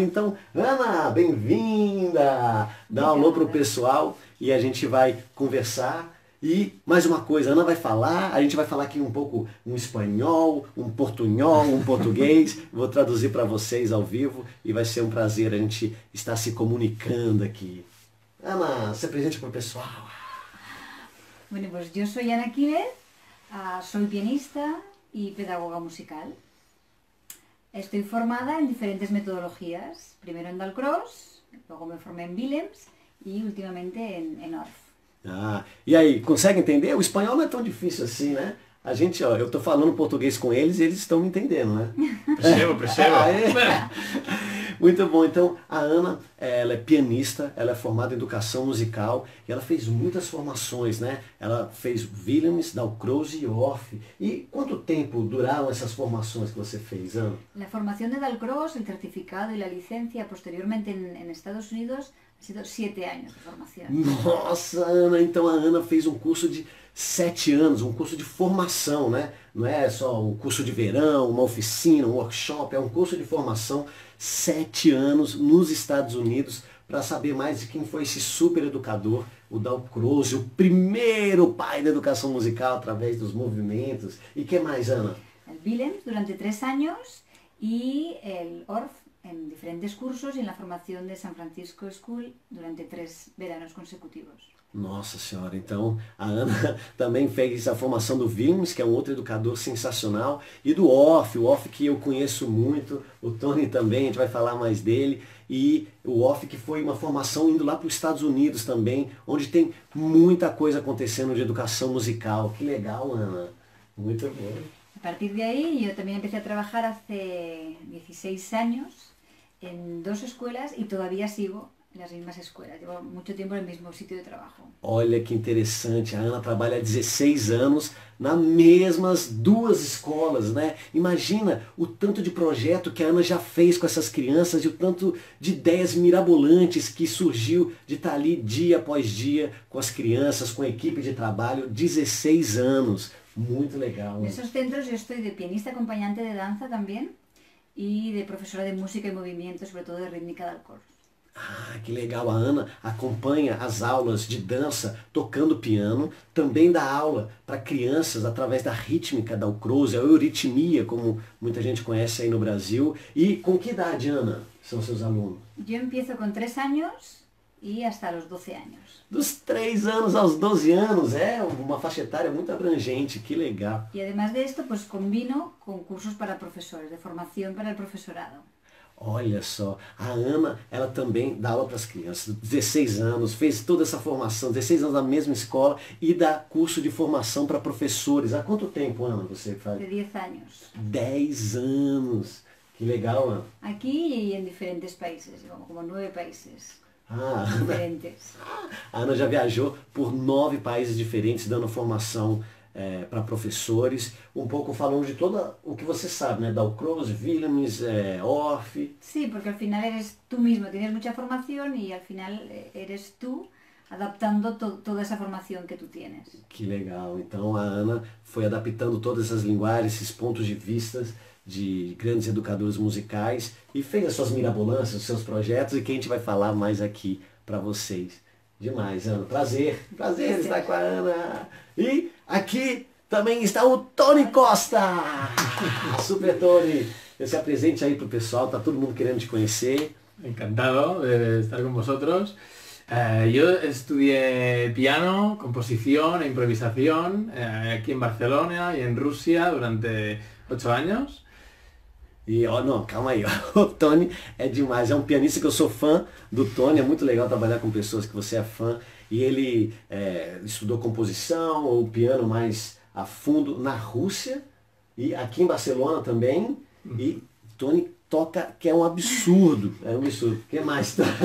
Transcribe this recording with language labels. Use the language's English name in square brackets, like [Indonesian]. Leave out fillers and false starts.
[Portuguese] Então, Ana, bem-vinda! Dá um alô pro pessoal e a gente vai conversar. E mais uma coisa, a Ana vai falar, a gente vai falar aqui um pouco um espanhol, um portunhol, um português. Vou traduzir para vocês ao vivo e vai ser um prazer a gente estar se comunicando aqui. Ana, se presente para o pessoal. [Spanish] Bueno, pues yo soy Ana Quiles, soy pianista y pedagoga musical. Estoy formada en diferentes metodologías, primero en Dalcross, luego me formé en Willems y últimamente en Orff. [Portuguese] E aí, consegue entender? O espanhol não é tão difícil assim, né? A gente, ó, eu tô falando português com eles e eles estão me entendendo, né? Percebo. Muito bom. Então, a Ana, ela é pianista, ela é formada em educação musical e ela fez muitas formações, né? Ela fez Willems, Dalcross e Orff. E quanto tempo duraram essas formações que você fez, Ana? [Spanish] La formación de Dalcross, el certificado y la licencia posteriormente en Estados Unidos ha sido 7 años de formación. [Portuguese] Nossa, Ana, então a Ana fez um curso de 7 anos, um curso de formação, né? Não é só um curso de verão, uma oficina, um workshop, é um curso de formação, 7 anos nos Estados Unidos, para saber mais de quem foi esse super educador, o Dalcross, o primeiro pai da educação musical através dos movimentos. E que mais, Ana? [Spanish] El Willems durante 3 años y el Orff en diferentes cursos y en la formación de San Francisco School durante 3 veranos consecutivos. [Portuguese] Nossa senhora, então a Ana também fez a formação do Willems, que é um outro educador sensacional, e do Orff, o Orff que eu conheço muito, o Tony também, a gente vai falar mais dele, e o Orff que foi uma formação indo lá para os Estados Unidos também, onde tem muita coisa acontecendo de educação musical. Que legal, Ana, muito bom. [Spanish] A partir de ahí yo también empecé a trabajar hace 16 años en 2 escuelas y todavía sigo en las mismas escuelas. Llevo mucho tiempo en el mismo sitio de trabajo. [Portuguese] Olha que interessante, a Ana trabalha há 16 anos nas mesmas 2 escolas, né? Imagina o tanto de projeto que a Ana já fez com essas crianças e o tanto de ideias mirabolantes que surgiu de estar ali dia após dia com as crianças, com a equipe de trabalho, 16 anos. Muito legal. [Spanish] En esos centros yo estoy de pianista acompañante de danza también y de profesora de música y movimiento, sobre todo de rítmica del coro. [Portuguese] Ah, que legal. A Ana acompanha as aulas de dança tocando piano, também dá aula para crianças através da rítmica da Ucrose, a euritmia, como muita gente conhece aí no Brasil. E com que idade, Ana, são seus alunos? [Spanish] Yo empiezo con 3 años y hasta los 12 años. [Portuguese] Dos 3 anos aos 12 anos, é uma faixa etária muito abrangente, que legal. [Spanish] Y además de esto, pues combino con cursos para profesores, de formación para el profesorado. [Portuguese] Olha só, a Ana, ela também dá aula para as crianças, 16 anos, fez toda essa formação, 16 anos na mesma escola e dá curso de formação para professores. Há quanto tempo, Ana, você faz? [Spanish] De 10 años. [Portuguese] 10 anos. Que legal, Ana. [Spanish] Aquí y en diferentes países, como 9 países Ah, diferentes. [Portuguese] a Ana já viajou por 9 países diferentes, dando formação para professores, um pouco falando de todo o que você sabe, né? Da Ucrose, Willems, Orff. [Spanish] Sí, porque al final eres tú mismo, tienes mucha formación y al final eres tú adaptando toda esa formación que tú tienes. [Portuguese] Que legal. Então a Ana foi adaptando todas essas linguagens, esses pontos de vista de grandes educadores musicais e fez as suas mirabolâncias, os seus projetos e que a gente vai falar mais aqui para vocês. Demais, Ana. Prazer estar com a Ana. E aqui também está o Tony Costa. Super Tony. Se apresente aí pro pessoal, tá todo mundo querendo te conhecer. [Spanish] Encantado de estar con vosotros. Yo estudié piano, composición e improvisación aquí en Barcelona y en Rusia durante 8 años. [Portuguese] E ó, não, calma aí, ó. O Tony é demais, é um pianista que eu sou fã do Tony, é muito legal trabalhar com pessoas que você é fã. E ele estudou composição, ou piano mais a fundo na Rússia e aqui em Barcelona também. E Tony toca que é um absurdo, O que mais?